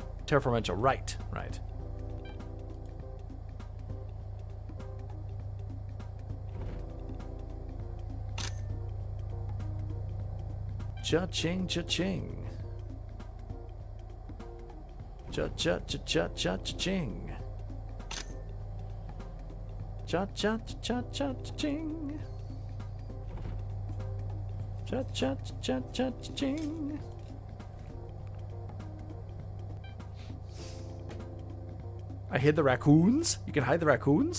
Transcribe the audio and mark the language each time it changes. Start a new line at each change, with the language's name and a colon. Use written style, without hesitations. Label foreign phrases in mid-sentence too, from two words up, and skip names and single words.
English: Terraformental, right, right. Cha-ching, cha-ching. Cha-cha-cha-cha-cha-cha-ching. Cha-cha-cha-cha-cha-ching. Cha-cha-cha-cha-cha-ching. I hid the raccoons? You can hide the raccoons?